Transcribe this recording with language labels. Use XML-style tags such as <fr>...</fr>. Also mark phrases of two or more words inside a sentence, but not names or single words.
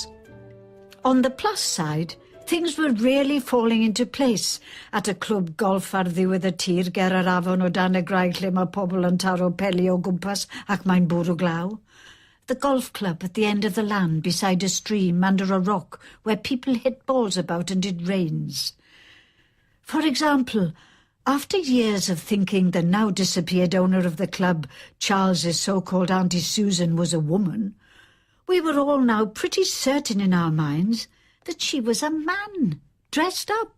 <en>On the plus side, things were really falling into place at</en> <cy>y clwb golf ar ddiwedd y tir ger yr afon o dan y graig lle mae pobl yn taro peli o gwmpas ac mae'n bwrw glaw.</cy> <en>The golf club at the end of the land beside a stream under a rock where people hit balls about and it rains. For example, after years of thinking the now disappeared owner of the club, Charles's so-called Auntie Susan, was a woman, we were all now pretty certain in our minds that she was a man, dressed up.</en>